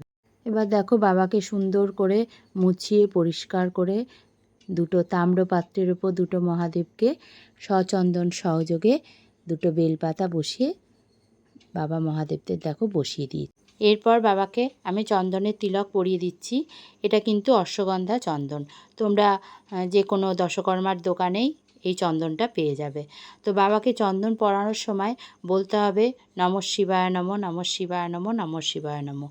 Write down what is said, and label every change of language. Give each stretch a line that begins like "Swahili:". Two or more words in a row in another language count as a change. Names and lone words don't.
Bangla: এবার দেখো বাবাকে সুন্দর করে মুছিয়ে পরিষ্কার করে দুটো তাম্র পাত্রের ওপর দুটো মহাদেবকে সচন্দন সহযোগে দুটো বেলপাতা বসিয়ে বাবা মহাদেবদের দেখো বসিয়ে দিই। এরপর বাবাকে আমি চন্দনের তিলক পরিয়ে দিচ্ছি। এটা কিন্তু অশ্বগন্ধা চন্দন, তোমরা যে কোনো দশকর্মার দোকানেই এই চন্দনটা পেয়ে যাবে। তো বাবাকে চন্দন পরানোর সময় বলতে হবে
Sanskrit: নমঃ শিবায় নমঃ, নমঃ শিবায় নমঃ, নমঃ শিবায় নমঃ।